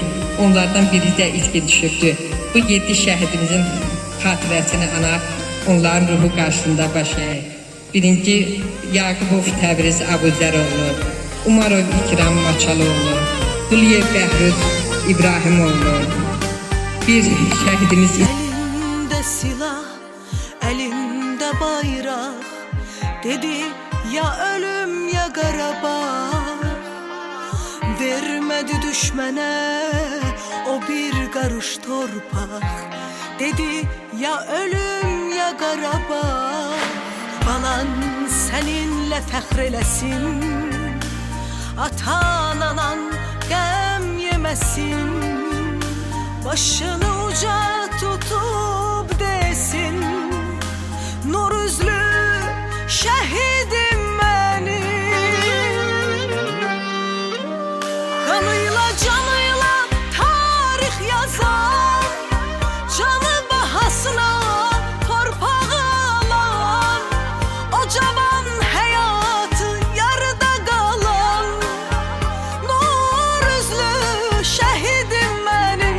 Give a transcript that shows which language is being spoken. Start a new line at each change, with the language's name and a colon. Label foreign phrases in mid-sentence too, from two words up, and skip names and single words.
Azerbaijani: Onlardan biri də itki düşübdür. Bu 7 şəhidimizin xatirəsini anaq, onların ruhu qarşısında baş əyir. Birinci Yaqubov Təbriz Abuzəroğlu, Umarov İkram Maçaloğlu, Quliyev Bəhruz İbrahimoğlu. Bir şəhidimiz
Turkish: elinde silah, elinde bayrak, dedi ya ölüm ya Qarabağ. Vermedi düşmene o bir karış torpak, dedi ya ölüm ya Qarabağ.
Azerbaijani: Balan seninle fəxr eləsin, atan anan qəm yeməsin.
Turkish: Başını uca tutup desin, nur üzlü şehidim benim. Kanıyla canıyla tarih yazan, canı bahasına torpağı alan, o cavan hayatı yarıda kalan, nur üzlü şehidim benim.